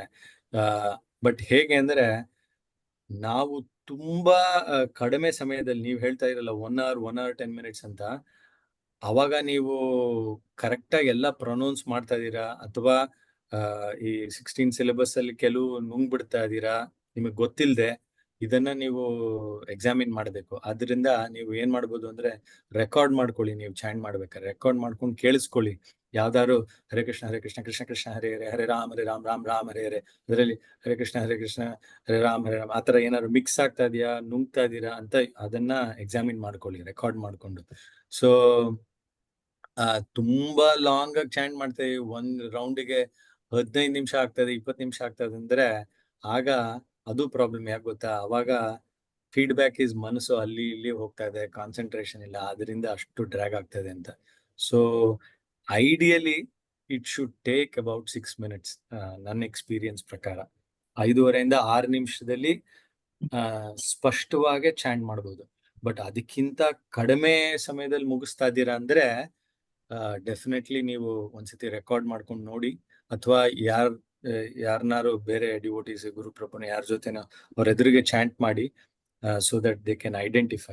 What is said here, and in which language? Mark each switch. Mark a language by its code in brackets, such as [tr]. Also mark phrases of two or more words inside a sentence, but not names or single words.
[kn] ಬಟ್ ಹೇಗೆ ಅಂದ್ರೆ ನಾವು ತುಂಬಾ ಕಡಿಮೆ ಸಮಯದಲ್ಲಿ, ನೀವು ಹೇಳ್ತಾ ಇರಲ್ಲ [en] 1 hour 10 minutes [kn] ಅಂತ, ಅವಾಗ ನೀವು ಕರೆಕ್ಟ್ ಆಗಿ ಎಲ್ಲ ಪ್ರೊನೌನ್ಸ್ ಮಾಡ್ತಾ ಇದೀರಾ ಅಥವಾ ಈ 16 ಸಿಲೆಬಸ್ ಅಲ್ಲಿ ಕೆಲವು ನುಂಗ್ಬಿಡ್ತಾ ಇದೀರಾ ನಿಮಗೆ ಗೊತ್ತಿಲ್ಲದೆ, ಇದನ್ನ ನೀವು ಎಕ್ಸಾಮಿನ್ ಮಾಡಬೇಕು. ಅದರಿಂದ ನೀವು ಏನ್ ಮಾಡ್ಬೋದು ಅಂದ್ರೆ ರೆಕಾರ್ಡ್ ಮಾಡ್ಕೊಳ್ಳಿ. ನೀವು ಚಾಂಟ್ ಮಾಡ್ಬೇಕಾದ್ರೆ ರೆಕಾರ್ಡ್ ಮಾಡ್ಕೊಂಡು ಕೇಳಿಸ್ಕೊಳ್ಳಿ. [sa] ಯಾವ್ದಾದ್ರು ಹರೇ ಕೃಷ್ಣ ಕೃಷ್ಣ ಕೃಷ್ಣ ಹರೇ ಹರೇ, ಹರೇ ರಾಮ್ ರಾಮ್ ರಾಮ್ ಹರೇ ಹರೇ, [kn] ಅದರಲ್ಲಿ [sa] ಹರೇ ಕೃಷ್ಣ ಹರೇ ರಾಮ್ [kn] ಆತರ ಏನಾದ್ರು ಮಿಕ್ಸ್ ಆಗ್ತಾ ಇದೆಯಾ, ನುಂಗ್ತಾ ಇದೀರಾ ಅಂತ ಅದನ್ನ ಎಕ್ಸಾಮಿನ್ ಮಾಡ್ಕೊಳ್ಳಿ ರೆಕಾರ್ಡ್ ಮಾಡ್ಕೊಂಡು. ಸೊ ತುಂಬಾ ಲಾಂಗ್ ಆಗಿ ಚಾಂಟ್ ಮಾಡ್ತೇವೆ, ಒಂದ್ ರೌಂಡಿಗೆ 15 ನಿಮಿಷ ಆಗ್ತದೆ, 20 ನಿಮಿಷ ಆಗ್ತದೆ ಅಂದ್ರೆ ಆಗ ಅದು ಪ್ರಾಬ್ಲಮ್. ಯಾಕೆ ಗೊತ್ತಾ, ಅವಾಗ [en] feedback is [kn] ಮನಸ್ಸು ಅಲ್ಲಿ ಇಲ್ಲಿ ಹೋಗ್ತಾ ಇದೆ, ಕಾನ್ಸಂಟ್ರೇಷನ್ ಇಲ್ಲ, ಅದರಿಂದ ಅಷ್ಟು ಡ್ರ್ಯಾಗ್ ಆಗ್ತದೆ ಅಂತ. [en] so ideally it should take about 6 minutes. [kn] ನನ್ನ ಎಕ್ಸ್ಪೀರಿಯನ್ಸ್ ಪ್ರಕಾರ 5.5 to 6 ನಿಮಿಷದಲ್ಲಿ ಸ್ಪಷ್ಟವಾಗಿ ಚಾಂಟ್ ಮಾಡ್ಬೋದು. ಬಟ್ ಅದಕ್ಕಿಂತ ಕಡಿಮೆ ಸಮಯದಲ್ಲಿ ಮುಗಿಸ್ತಾ ಇದ್ದೀರಾ ಅಂದ್ರೆ ಡೆಫಿನೆಟ್ಲಿ ನೀವು ಒಂದ್ಸತಿ ರೆಕಾರ್ಡ್ ಮಾಡ್ಕೊಂಡು ನೋಡಿ, ಅಥವಾ ಯಾರನ್ನಾರು ಬೇರೆ ಡಿವೋಟೀಸ್ ಗುರುಪ್ರಭುನ ಯಾರ ಜೊತೆನೋ ಅವ್ರ ಎದುರಿಗೆ ಚಾಂಟ್ ಮಾಡಿ, [en] so that they can identify.